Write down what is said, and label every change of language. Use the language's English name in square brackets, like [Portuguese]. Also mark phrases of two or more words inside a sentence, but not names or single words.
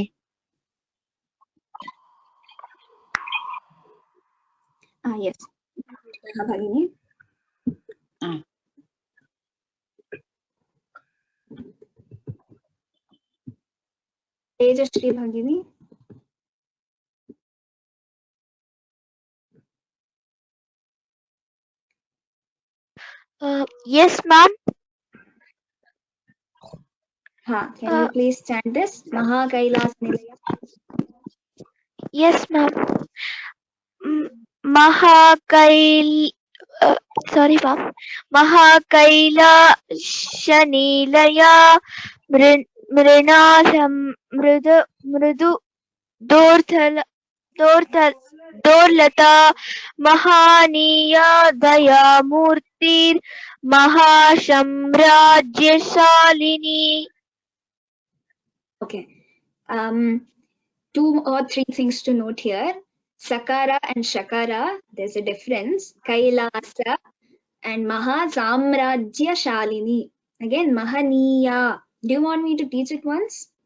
[English] Yes. Bhagini. Tejashree Bhagini. Yes, ma'am. Can you please chant this? [Sanskrit] महाकैलास निलया. [English] Yes, ma'am. Sorry, ma'am. [Sanskrit] महाकैलासनिलया मृणासम् मृदु दोर्लता महनीया दयामूर्तिः महासाम्राज्यशालिनी. [English] Okay. 2 or 3 things to note here. Sakara and Shakara, there's a difference. Kailasa and [Sanskrit] महा साम्राज्य शालिनी. [English] Again, Mahaniya. Do you want me to teach it once?